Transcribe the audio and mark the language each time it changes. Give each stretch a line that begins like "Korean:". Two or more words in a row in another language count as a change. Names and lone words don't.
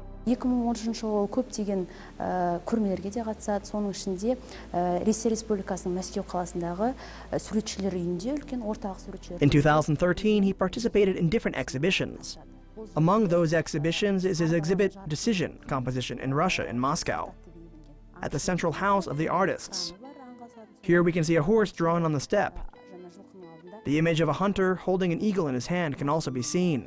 Kazakh: 2013 жылы көптеген көрмелерге де қатысады. Соның ішінде Ресей Республикасының Мәскеу қаласындағы суретшілер үйінде үлкен орталық суретшілер.
English: In 2013, he participated in different exhibitions. Among those exhibitions is his exhibit Decision Composition in Russia in Moscow, at the central house of the artists. Here we can see a horse drawn on the steppe. The image of a hunter holding an eagle in his hand can also be seen.